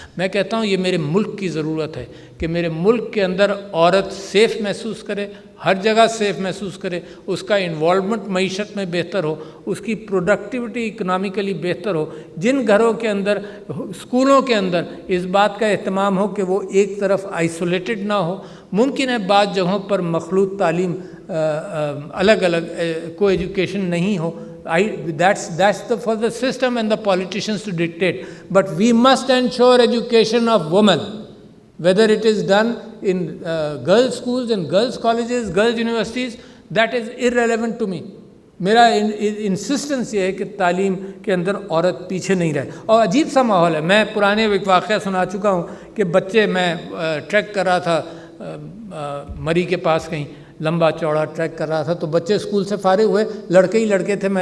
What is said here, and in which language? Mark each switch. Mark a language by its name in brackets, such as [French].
[Urdu] میں کہتا ہوں یہ میرے ملک کی ضرورت ہے کہ میرے ملک کے اندر عورت سیف محسوس کرے، ہر جگہ سیف محسوس کرے، اس کا انوالومنٹ معیشت میں بہتر ہو، اس کی پروڈکٹیوٹی اکنامیکلی بہتر ہو. جن گھروں کے اندر اسکولوں کے اندر اس بات کا اہتمام ہو کہ وہ ایک طرف آئسولیٹڈ نہ ہو. ممکن ہے بعض جگہوں پر مخلوط تعلیم الگ الگ کو ایجوکیشن نہیں ہو. [English] That's for the system and the politicians to dictate. But we must ensure education of women, whether it is done in girls' schools and girls' colleges, girls' universities, that is irrelevant to me. [Urdu] میرا انسسٹنس یہ ہے کہ تعلیم کے اندر عورت پیچھے نہیں رہے. اور عجیب سا ماحول ہے. میں پرانے ایک واقعہ سنا چکا ہوں کہ بچے، میں ٹریک کر رہا تھا مری کے پاس، کہیں لمبا چوڑا ٹریک کر رہا تھا، تو بچے اسکول سے فارغ ہوئے، لڑکے ہی لڑکے تھے.